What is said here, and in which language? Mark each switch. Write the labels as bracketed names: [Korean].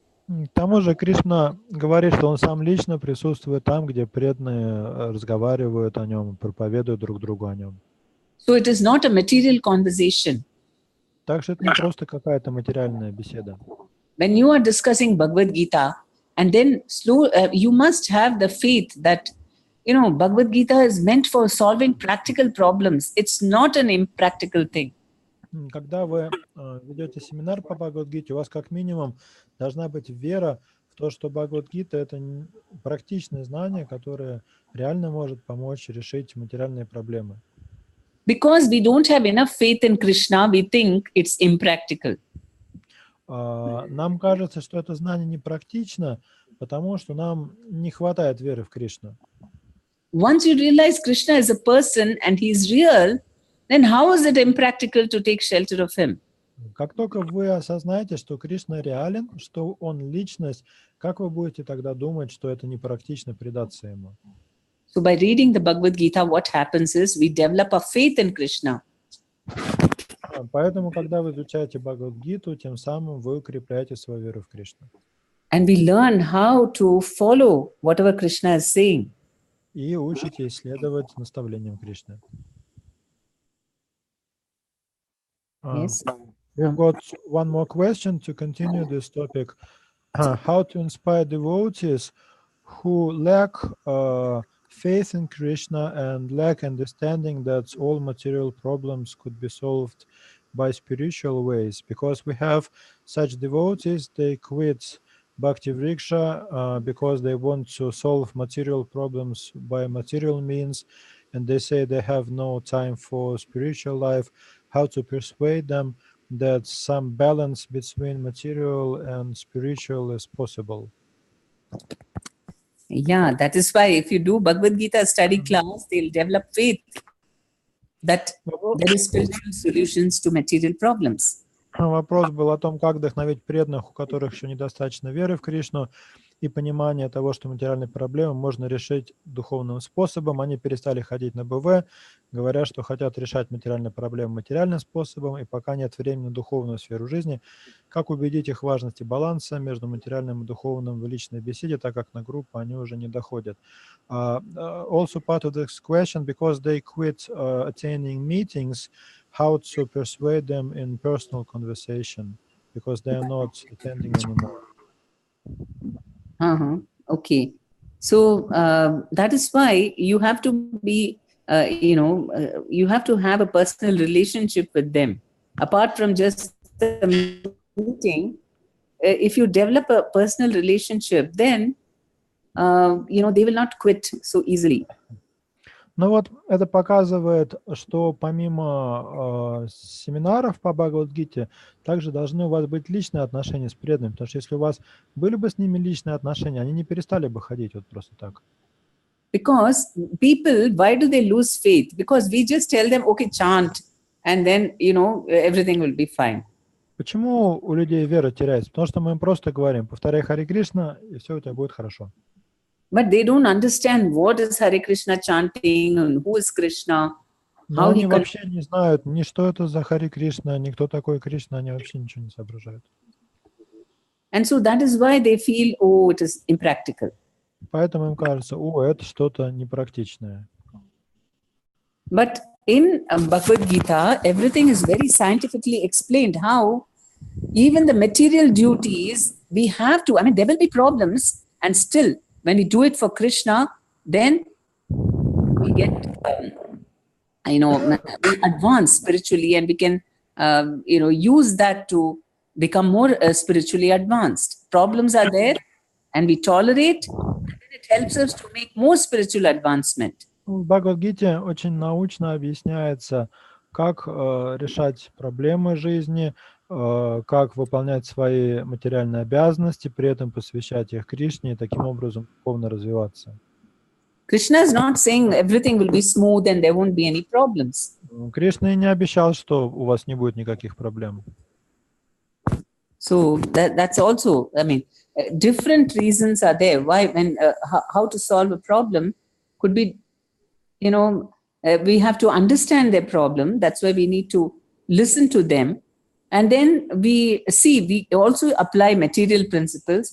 [Russian] К тому же Кришна говорит, что он сам лично присутствует там, где преданные разговаривают о нем, проповедуют друг другу о нем. [English] So it is not a material conversation. [Russian] Так что это не просто какая-то материальная беседа. [English] When you are discussing Bhagavad Gita, and then you must have the faith that, Bhagavad Gita is meant for solving practical problems. It's not an impractical thing. [Russian] Когда вы ведете семинар по Бхагавад-гите, у вас как минимум должна быть вера в то, что Бхагавад-гита — это практичное знание, которое реально может помочь решить материальные проблемы. [English] Because we don't have enough faith in Krishna, we think it's impractical. [Russian] Нам кажется, что это знание непрактично, потому что нам не хватает веры в Кришну. [English] Once you realize Krishna is a person and he is real, then how is it impractical to take shelter of him? [Russian] Как только вы осознаете, что Кришна реален, что он личность, как вы будете тогда думать, что это непрактично предаться ему? [English] So by reading the Bhagavad Gita, what happens is we develop a faith in Krishna. [Russian] Поэтому, когда вы изучаете Бхагавад-гиту, тем самым вы укрепляете свою веру в Кришну. [English] And we learn how to follow whatever Krishna is saying. [Russian] И учите исследовать наставлениям Кришны. [English] Yes. We've got one more question to continue this topic. How to inspire devotees who lack faith in Krishna and lack understanding that all material problems could be solved by spiritual ways? Because we have such devotees, they quit Bhakti Vriksha because they want to solve material problems by material means, and they say they have no time for spiritual life. How to persuade them that some balance between material and spiritual is possible? Yeah, that is why if you do Bhagavad Gita study class, they'll develop faith that there is spiritual solutions to material problems. [Russian] Вопрос был о том, как вдохновить преданных, у которых еще недостаточно веры в Кришну и понимания того, что материальные проблемы можно решить духовным способом. Они перестали ходить на БВ, говоря, что хотят решать материальные проблемы материальным способом, и пока нет времени на духовную сферу жизни. Как убедить их в важности баланса между материальным и духовным в личной беседе, так как на группу они уже не доходят? [English] Also part of this question, because they quit attending meetings, how to persuade them in personal conversation, because they are not attending anymore. Okay. So that is why you have to be, you have to have a personal relationship with them. Apart from just the meeting, if you develop a personal relationship, then, they will not quit so easily. [Russian] Ну вот это показывает, что помимо семинаров по Бхагавад-гите, также должны у вас быть личные отношения с преданными, потому что если у вас были бы с ними личные отношения, они не перестали бы ходить вот просто так. [English] Because people, why do they lose faith? Because we just tell them, okay, chant, and then, everything will be fine. [Russian] Почему у людей вера теряется? Потому что мы им просто говорим, повторяй Харе Кришна, и все у тебя будет хорошо. [English] But they don't understand what is Hare Krishna chanting and who is Krishna. [Russian] Но они вообще не знают ни что это за Харе Кришна, ни кто такой Кришна, они вообще ничего не соображают. [English] And so that is why they feel, oh, it is impractical. [Russian] Поэтому им кажется, это что-то непрактичное. [English] But in Bhagavad Gita, everything is very scientifically explained how even the material duties we have to, there will be problems, and still when we do it for Krishna, then we get, we advance spiritually, and we can, use that to become more spiritually advanced. Problems are there, and we tolerate, and then it helps us to make more spiritual advancement. [Russian] В Бхагавад-гите очень научно объясняется, как решать проблемы жизни, как выполнять свои материальные обязанности, при этом посвящать их Кришне и таким образом духовно развиваться. [English] Krishna is not saying everything will be smooth and there won't be any problems. [Russian] Кришна и не обещал, что у вас не будет никаких проблем. [English] So that's also, different reasons are there. Why, how to solve a problem could be, we have to understand their problem. That's why we need to listen to them. And then we also apply material principles.